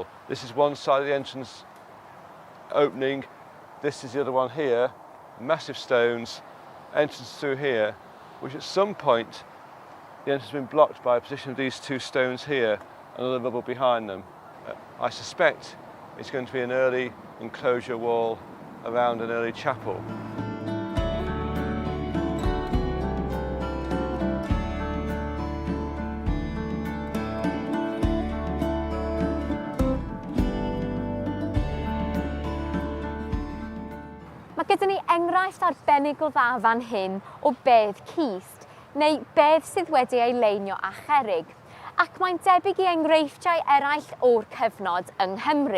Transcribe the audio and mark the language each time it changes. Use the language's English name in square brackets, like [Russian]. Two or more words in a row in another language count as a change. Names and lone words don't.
[English] This is one side of the entrance opening, this is the other one here, massive stones, entrance through here, which at some point the entrance has been blocked by a position of these 2 stones here and other rubble behind them. I suspect it's going to be an early enclosure wall around an early chapel. [Welsh] Mae gyda ni enghraifft arbennig o dda fan hyn o bedd cist, neu bedd sydd wedi ei leinio â cherrig, ac mae'n debyg i enghreifftiau eraill o'r cyfnod yng Nghymru.